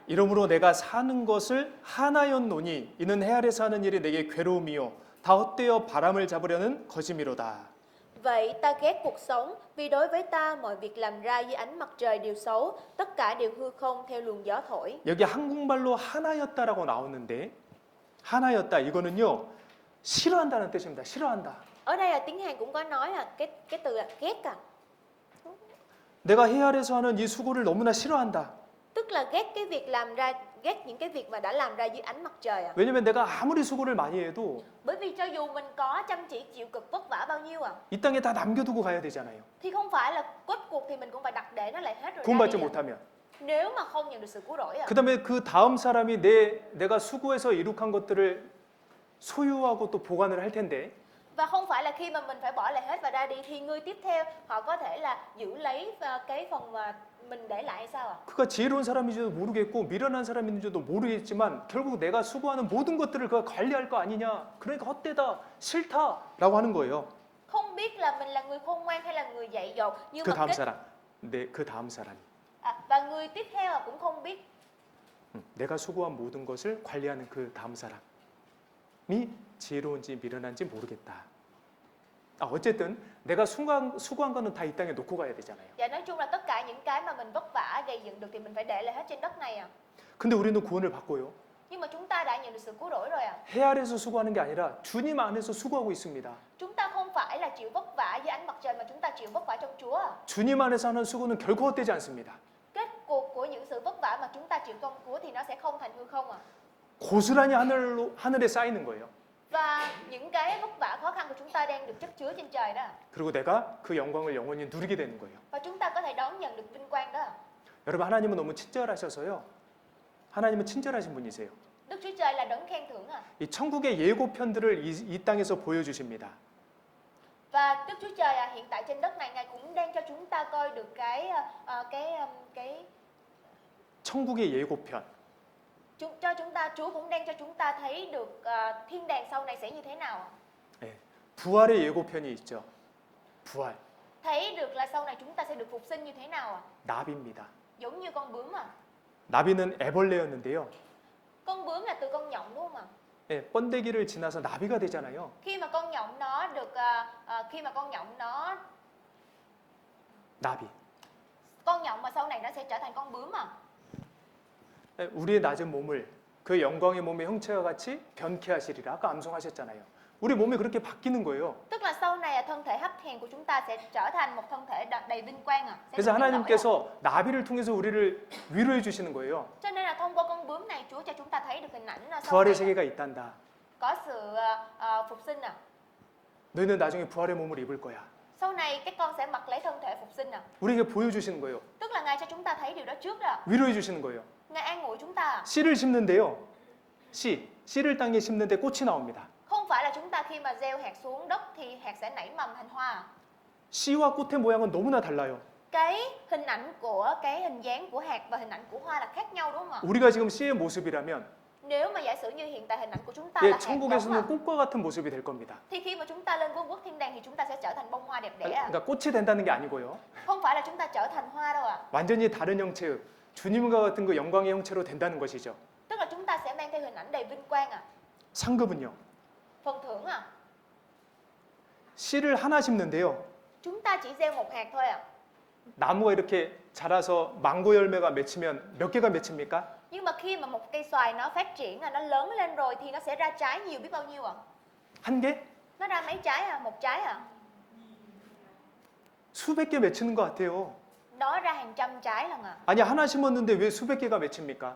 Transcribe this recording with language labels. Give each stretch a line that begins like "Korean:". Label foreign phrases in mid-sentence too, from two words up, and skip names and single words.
Korean: 이러므로 내가 사는 것을 하나였노니 이는 해 아래서 하는 일이 내게 괴로움이요 다 헛되어 바람을 잡으려는 거짓미로다.
Vietnamese: Vậy ta ghét cuộc sống, vì đối với ta mọi việc làm ra dưới ánh mặt trời đều xấu, tất cả đều hư không theo luồng gió thổi.
Korean: 여기 한국말로 하나였다라고 나오는데 하나였다 이거는요 싫어한다는 뜻입니다. 싫어한다.
Vietnamese: Ở đây là tiếng Hàn cũng có nói là cái từ là ghét à.
Korean: 내가 해 아래서 하는 이 수고를 너무나 싫어한다.
Vietnamese: Tức là ghét cái việc làm ra, ghét những cái việc mà đã làm ra dưới ánh mặt trời à.
Korean: 왜냐면 내가 아무리 수고를 많이 해도
Vietnamese: Bởi vì cho dù mình có chăm chỉ chịu cực vất vả bao nhiêu à,
Korean: 이 땅에 다 남겨두고 가야 되잖아요.
Vietnamese: thì không phải là kết cuộc thì mình cũng phải đặt để nó lại hết rồi ra
Korean: 구원받지
Vietnamese: đi à.
Korean: 못하면.
Vietnamese: Nếu mà không nhận được sự cứu rỗi à.
Korean: 그다음에 그 다음 사람이 내가 수고해서 이룩한 것들을 소유하고 또 보관을 할 텐데
Vietnamese: Và không phải là khi mà mình phải bỏ lại hết và ra đi thì người tiếp theo họ có thể là giữ lấy cái phần mà mình để lại hay sao ạ?
Korean: 그가 지혜로운 사람인지도 모르겠고 미련한 사람인지도 모르겠지만 결국 내가 수고하는 모든 것들을 그가 관리할 거 아니냐. 그러니까 헛되다, 싫다라고 하는 거예요.
Vietnamese: Không biết là mình là người khôn ngoan hay là người dạy dột, nhưng
Korean: 그
Vietnamese: mà
Korean: 다음 사람, 그 다음 사람이
Vietnamese: và người tiếp theo là cũng không biết.
Korean: 내가 수고한 모든 것을 관리하는 그 다음 사람이 지혜로운지 미련한지 모르겠다. 어쨌든 내가 수고한 거는 다 이 땅에 놓고 가야 되잖아요.
Vietnamese: Và nói chung là tất cả những cái mà mình vất vả gây dựng được thì mình phải để lại hết trên đất này à.
Korean: 근데 우리는 구원을 받고요.
Vietnamese: Nhưng mà chúng ta đã nhận được sự cứu rỗi rồi à.
Korean: 해 아래서 수고하는 게 아니라 주님 안에서 수고하고 있습니다.
Vietnamese: Chúng ta không phải là chịu vất vả dưới ánh mặt trời mà chúng ta chịu vất vả trong Chúa à.
Korean: 주님 안에서 하는 수고는 결코 헛되지 않습니다.
Vietnamese: Kết cuộc của những sự vất vả mà chúng ta chịu trong Chúa thì nó sẽ không thành hư không à.
Korean: 고스란히 하늘에 쌓이는 거예요.
Vietnamese: Và những cái vất vả khó khăn của chúng ta đang được chất chứa trên trời đó.
Korean: 그리고 내가 그 영광을 영원히 누리게 되는 거예요.
Vietnamese: Và chúng ta có thể đón nhận được vinh quang đó.
Korean: 여러분 하나님은 너무 친절하셔서요. 하나님은 친절하신 분이세요.
Vietnamese: Đức Chúa Trời là đấng khen thưởng à.
Korean: 이 천국의 예고편들을 이 땅에서 보여주십니다.
Vietnamese: Và Đức Chúa Trời hiện tại trên đất này Ngài cũng đang cho chúng ta coi được cái
Korean: 천국의 예고편.
Vietnamese: Chúa cũng đang cho chúng ta thấy được thiên đàng sau này sẽ như thế nào.
Korean: 네, 부활의 예고편이 있죠. 부활.
Vietnamese: Thấy được là sau này chúng ta sẽ được phục sinh như thế nào.
Korean: 나비입니다.
Vietnamese: Giống như con bướm à.
Korean: 나비는 애벌레였는데요.
Vietnamese: Con bướm là từ con nhộng đúng không ạ?
Korean: 네, 번데기를 지나서 나비가 되잖아요.
Vietnamese: Khi mà con nhộng nó được
Korean: 나비.
Vietnamese: con nhộng mà sau này nó sẽ trở thành con bướm à.
Korean: 네, 우리의 낮은 몸을 그 영광의 몸의 형체와 같이 변케 하시리라. 아까 암송하셨잖아요. 우리 몸이 그렇게 바뀌는 거예요.
Vietnamese: Tức là sau này thân thể hấp hèn của chúng ta sẽ trở thành một thân thể đầy vinh quang à. Sẽ
Korean: 그래서
Vietnamese: được biến đổi à.
Korean: 하나님께서 나비를 통해서 우리를 위로해 주시는 거예요.
Vietnamese: Cho nên là thông qua con bướm này Chúa cho chúng ta thấy được hình ảnh là sau
Korean: 부활의
Vietnamese: này
Korean: 세계가 있단다.
Vietnamese: có sự phục sinh à.
Korean: 너희는 나중에 부활의 몸을 입을 거야.
Vietnamese: Sau này các con sẽ mặc lấy thân thể phục sinh à.
Korean: 우리에게 보여주시는 거예요.
Vietnamese: Tức là Ngài cho chúng ta thấy điều đó trước đó.
Korean: 위로해 주시는 거예요.
Vietnamese: Ngài an ủi chúng ta à.
Korean: 씨를 심는데요. 씨를 땅에 심는데 꽃이 나옵니다.
Vietnamese: Không phải là chúng ta khi mà gieo hạt xuống đất thì hạt sẽ nảy mầm thành hoa à.
Korean: 씨와 꽃의 모양은 너무나 달라요.
Vietnamese: Cái hình ảnh của cái hình dáng của hạt và hình ảnh của hoa là khác nhau đúng không ạ?
Korean: 우리가 지금 씨의 모습이라면
Vietnamese: Nếu mà giả sử như hiện tại hình ảnh của chúng ta là hạt giống
Korean: 천국에서는 꽃과 같은 모습이 될 겁니다.
Vietnamese: thì khi mà chúng ta lên vương quốc thiên đàng thì chúng ta sẽ trở thành bông hoa đẹp đẽ à.
Korean: 그러니까 꽃이 된다는 게 아니고요.
Vietnamese: Không phải là chúng ta trở thành hoa đâu ạ.
Korean: 완전히 다른 형체의 주님과 같은 그 영광의 형체로 된다는 것이죠.
Vietnamese: Tức là chúng ta sẽ mang theo hình ảnh đầy vinh quang à.
Korean: 상급은요.
Vietnamese: Phần thưởng à.
Korean: 씨를 하나 심는데요.
Vietnamese: Chúng ta chỉ gieo một hạt thôi à.
Korean: 나무가 이렇게 자라서 망고 열매가 맺히면 몇 개가 맺힙니까?
Vietnamese: Nhưng mà khi mà một cây xoài nó phát triển nó lớn lên rồi thì nó sẽ ra trái nhiều biết bao nhiêu ạ?
Korean: 한 개?
Vietnamese: Nó ra mấy trái à? Một trái à?
Korean: 수백 개 맺히는 것 같아요.
Vietnamese: đó ra hàng trăm trái lần à.
Korean: 아니 하나 심었는데 왜 수백 개가 맺힙니까?